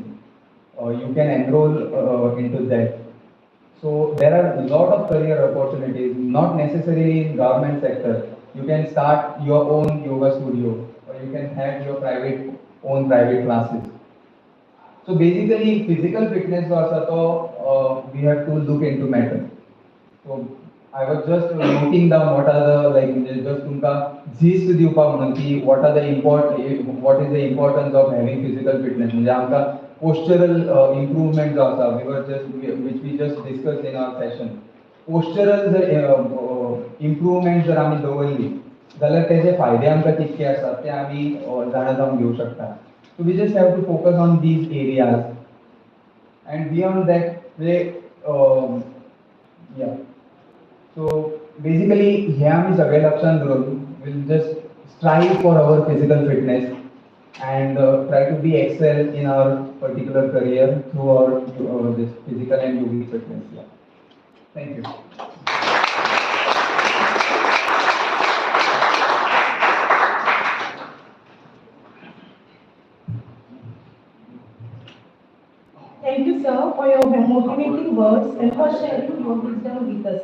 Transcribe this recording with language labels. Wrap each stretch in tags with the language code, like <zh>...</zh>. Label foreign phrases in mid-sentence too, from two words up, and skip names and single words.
<en>You can enroll into that. So there are a lot of career opportunities, not necessarily in government sector. You can start your own yoga studio, or you can have your own private classes. So basically, physical fitness also we have to look into matter. So I was just noting down what are the, like just</en> <kok>तुमका gist दिवपाक म्हणून की</kok> <en>what is the importance of having physical fitness.</en> <kok>म्हणजे आमका</kok> <en>postural improvement</en> <kok>जो आसा,</kok> <en>which we just discussed in our session.</en> <kok>Postural जर improvement जर आमी दवरली, जाल्यार तेजे फायदे आमकां कितके आसात ते आमी जाणा जावन घेवं शकता.</kok> <en>So we just have to focus on these areas, and beyond that, yeah. So basically,</en> <mr>हे आम्ही सगळे लक्षात धरून</mr> <en>we'll just strive for our physical fitness and try to be excel in our particular career through our this physical and yogic fitness. Yeah. Thank you. Thank you, sir, for your motivating words and for sharing your wisdom with us.</en>